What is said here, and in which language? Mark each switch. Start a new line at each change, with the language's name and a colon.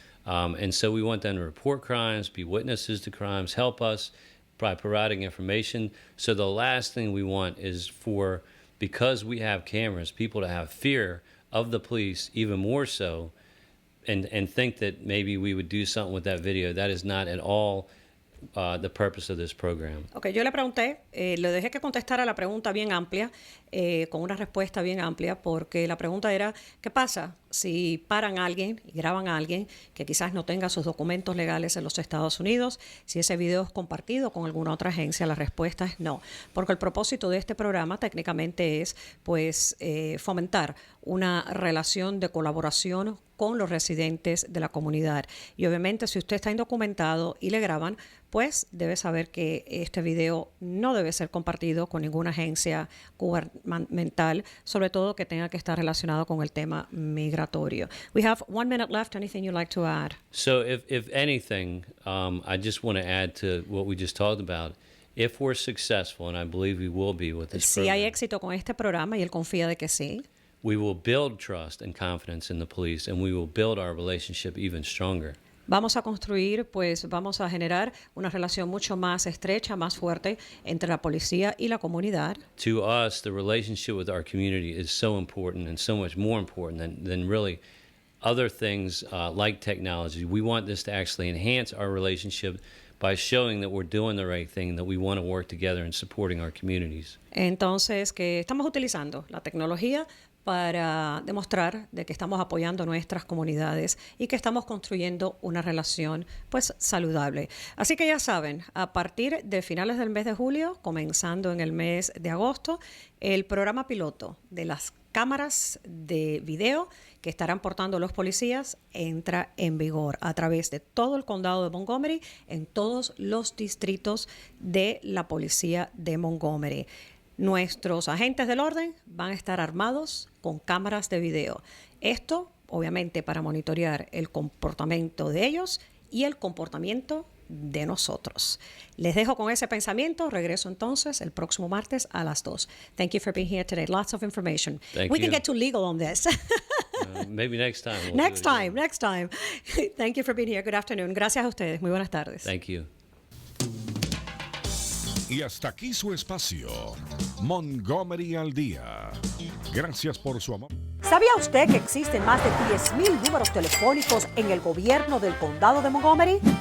English: And so we want them to report crimes, be witnesses to crimes, help us by providing information. So the last thing we want is because we have cameras, people to have fear of the police even more so, and think that maybe we would do something with that video. That is not at all the purpose of this program.
Spanish: Okay, yo le pregunté, le dejé que contestara la pregunta bien amplia, con una respuesta bien amplia, porque la pregunta era, ¿qué pasa si paran a alguien y graban a alguien que quizás no tenga sus documentos legales en los Estados Unidos? Si ese video es compartido con alguna otra agencia, la respuesta es no, porque el propósito de este programa técnicamente es pues fomentar una relación de colaboración con los residentes de la comunidad. Y obviamente si usted está indocumentado y le graban, pues debe saber que este video no debe ser compartido con ninguna agencia gubernamental, sobre todo que tenga que estar relacionado con el tema migratorio.
English: We have 1 minute left. Anything you'd like to add? So if anything, I just want to add to what we just talked about. If we're successful, and I believe we will be with this
Spanish: Si
English: program,
Spanish: hay éxito con este programa, y él confía de que sí,
English: we will build trust and confidence in the police, and we will build our relationship even stronger.
Spanish: vamos a construir, pues vamos a generar una relación mucho más estrecha, más fuerte entre la policía y la comunidad.
English: To us, the relationship with our community is so important and so much more important than really other things like technology. We want this to actually enhance our relationship by showing that we're doing the right thing, that we want to work together in supporting our communities.
Spanish: Entonces, que estamos utilizando la tecnología para demostrar de que estamos apoyando nuestras comunidades y que estamos construyendo una relación pues saludable. Así que ya saben, a partir de finales del mes de julio, comenzando en el mes de agosto, el programa piloto de las cámaras de video que estarán portando los policías entra en vigor a través de todo el condado de Montgomery, en todos los distritos de la policía de Montgomery. Nuestros agentes del orden van a estar armados con cámaras de video. Esto, obviamente, para monitorear el comportamiento de ellos y el comportamiento de nosotros. Les dejo con ese pensamiento. Regreso entonces el próximo martes a las 2.
English: Thank you for being here today. Lots of information. Thank We you. can get too legal on this. Maybe next time. we'll Next do it again. time. Thank you for being here. Good afternoon.
Spanish: Gracias a ustedes. Muy buenas tardes.
English: Thank you.
Spanish: Y hasta aquí su espacio, Montgomery al Día. Gracias por su amor. ¿Sabía usted que existen más de 10,000 números telefónicos en el gobierno del condado de Montgomery?